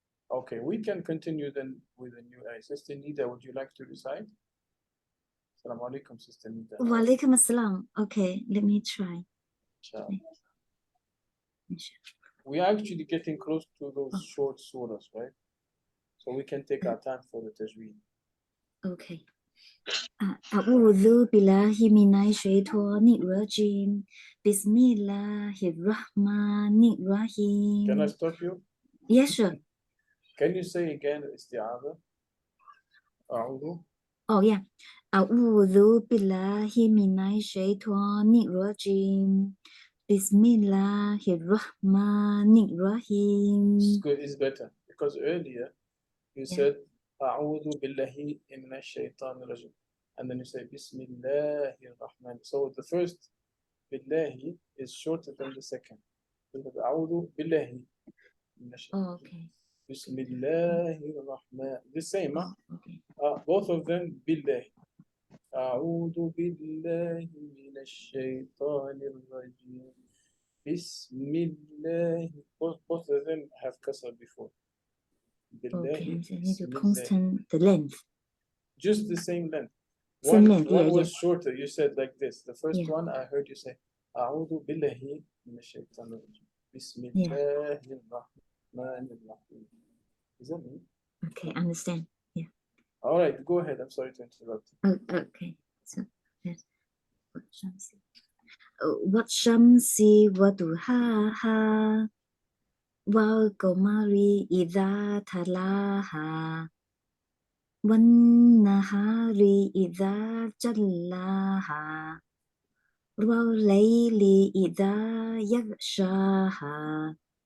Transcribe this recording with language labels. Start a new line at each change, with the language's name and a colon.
English: Okay, we can continue then with a new ayah. Sister Nida, would you like to recite? Assalamu alaikum, Sister Nida. Wa alaikum assalam. Okay, let me try. Inshallah. We are actually getting close to those short surahs, right? So we can take our time for the tajweed. Okay.
Arabic: أعوذ بالله من الشيطان الرجيم بسم الله الرحمن الرحيم.
English: Can I stop you? Yes, sure. Can you say again isti'adha? أعوذ. Oh, yeah.
Arabic: أعوذ بالله من الشيطان الرجيم بسم الله الرحمن الرحيم.
English: It's good, it's better. Because earlier you said
Arabic: أعوذ بالله من الشيطان الرجيم.
English: And then you say Bismillahir Rahman. So the first Billahi is shorter than the second.
Arabic: أعوذ بالله من الشيطان.
English: Oh, okay. Bismillahir Rahman. The same, huh? Okay. Both of them Billahi.
Arabic: أعوذ بالله من الشيطان الرجيم.
English: Bismillah. Both of them have kasra before. Okay, so I need to constant the length. Just the same length. Same length, one yeah, was shorter. You said like this. The first one I heard you say,
Arabic: أعوذ بالله من الشيطان الرجيم. بسم الله الرحمن الرحيم.
English: Is that me? Okay, understand. Yeah. All right, go ahead. I'm sorry to interrupt. Oh, okay. So yes.
Arabic: والشمس وضحاها والقمر إذا تلاها والنهار إذا جلاها والليل إذا يغشاها